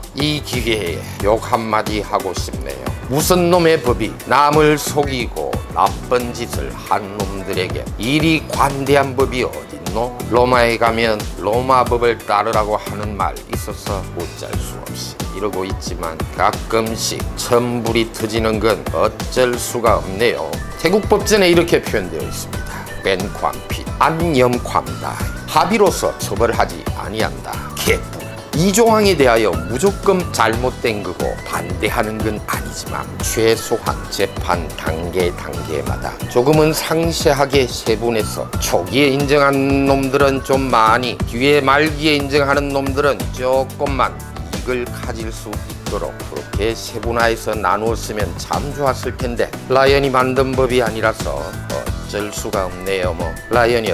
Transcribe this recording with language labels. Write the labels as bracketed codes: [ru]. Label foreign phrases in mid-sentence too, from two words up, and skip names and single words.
[ko] 이 기회에 욕 한마디 하고 싶네요. 무슨 놈의 법이 남을 속이고 나쁜 짓을 한 놈들에게 이리 관대한 법이 어딨노? 로마에 가면 로마 법을 따르라고 하는 말 있어서 어쩔 수 없이 이러고 있지만 가끔씩 천불이 터지는 건 어쩔 수가 없네요. 태국 법전에 이렇게 표현되어 있습니다. [th] เป็นความผิด, อันยอมความได้. [ko] 합의로서 처벌하지 아니한다. 개뿔. 이 조항에 대하여 무조건 잘못된 거고 반대하는 건 아니지만 최소한 재판 단계마다 조금은 상세하게 세분해서 초기에 인정한 놈들은 좀 많이, 뒤에 말기에 인정하는 놈들은 조금만 이익을 가질 수 있도록 그렇게 세분화해서 나누었으면 참 좋았을 텐데 라이언이 만든 법이 아니라서 어쩔 수가 없네요.